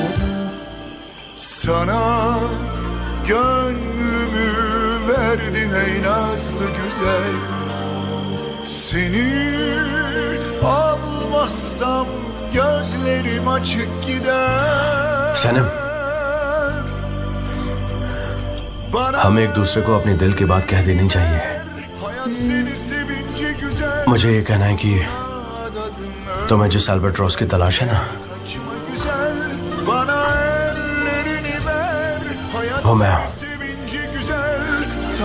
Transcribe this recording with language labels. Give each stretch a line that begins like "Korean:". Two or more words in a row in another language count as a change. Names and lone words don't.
Turkish: Sana gönlümü verdim ey nazlı güzel. Seni almazsam gözlerim açık gider.
Hindi: सनम, हमें एक दूसरे को अपने दिल की बात कह देनी चाहिए।
Turkish: Hayat seni sevince güzel.
Hindi: मुझे ये कहना है कि तुम्हें जिस अल्बाट्रॉस की तलाश है ना,
Turkish: Kaçma güzel. Bana ellerini ver. Hayat
Hindi: वो मैं हूँ।
Turkish: seni sevince güzel.